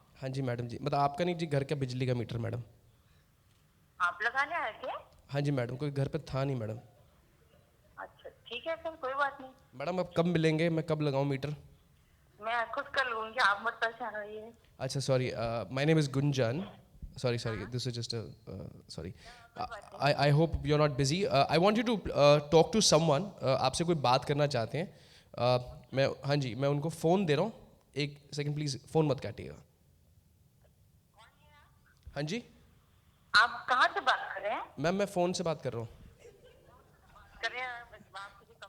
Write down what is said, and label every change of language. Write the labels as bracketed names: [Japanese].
[Hindi] हाँ जी मैडम जी, मतलब आपका नहीं जी, घर का बिजली का मीटर मैडम. आप लगाने आए थे? हाँ जी मैडम, कोई घर पे था नहीं मैडम. अच्छा ठीक है सर, कोई बात नहीं. मैडम आप कब मिलेंगे, मैं कब लगाऊं मीटर? मैं खुद कर लूंगी, आप मत परेशान होइए। [English] अच्छा sorry, my name is Gunjan. Sorry, this is just a sorry. I hope you're not busy. I want you to talk to someone. [Hindi] आपसे कोई बात करना चाहते हैं. मैं हाँ जी, मैं उनको फ़ोन दे रहा हूँ. एक सेकंड प्लीज़, फ़ोन मत काटिएगा. हाँ जी आप कहाँ से बात कर रहे हैं? मैम, मैं फ़ोन से बात कर रहा हूँ. कर रहे हैं बात किसी